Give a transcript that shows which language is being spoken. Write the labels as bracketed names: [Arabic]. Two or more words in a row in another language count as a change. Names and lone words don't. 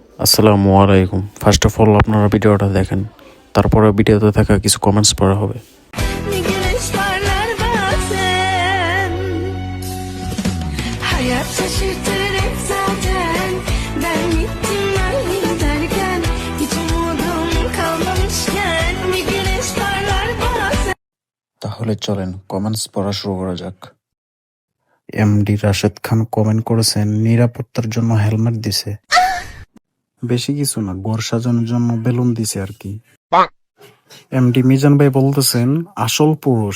[Arabic] السلام عليكم. [English] first of all [Bangla] আপনারা ভিডিওটা দেখেন, তারপরে ভিডিওতে থাকা কিছু কমেন্টস পড়া হবে। [Turkish] Bir güneş parlar bazen. Hayat şaşırtır hep zaten. Ben gittim ben giderken, hiç umudum kalmamışken. Bir güneş parlar bazen. [Bangla] তাহলে চলেন কমেন্টস পড়া শুরু করা যাক। এমডি রাশেদ খান কমেন্ট করেছেন নিরাপত্তার জন্য হেলমেট দিছে, বেশি কিছু না, ঘর সাজানোর জন্য বেলুন দিছে আর কি। এমডি মিজান ভাই বলতেছেন আসল পুরুষ।